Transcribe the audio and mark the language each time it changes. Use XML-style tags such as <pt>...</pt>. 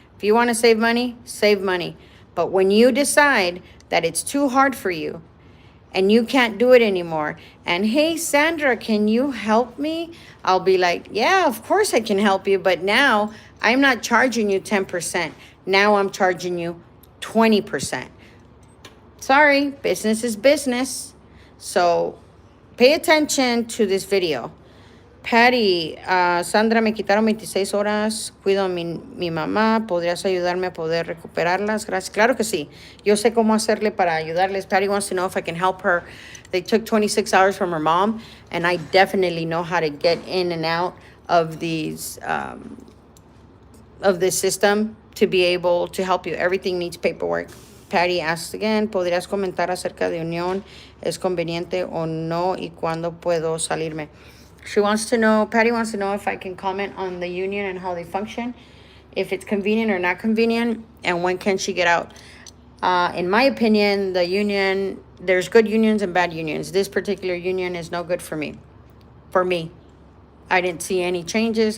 <en>If you want to save money, save money. But when you decide that it's too hard for you and you can't do it anymore, and hey, Sandra, can you help me? I'll be like, yeah, of course I can help you. But now I'm not charging you 10%. Now I'm charging you 20%. Sorry, business is business. So pay attention to this video.</en> <es>Patty, Sandra, me quitaron 26 horas, cuido a mi mamá, ¿podrías ayudarme a poder recuperarlas? Gracias. Claro que sí. Yo sé cómo hacerle para ayudarles.</es> <en>Patty wants to know if I can help her. They took 26 hours from her mom, and I definitely know how to get in and out of these, of this system to be able to help you. Everything needs paperwork. Patty asks again,</en> <es>¿podrías comentar acerca de unión? ¿Es conveniente o no? ¿Y cuándo puedo salirme?</es> <en>Patty wants to know if I can comment on the union and how they function, if it's convenient or not convenient, and when can she get out. In my opinion, the union, there's good unions and bad unions. This particular union is no good for me. I didn't see any changes.</en>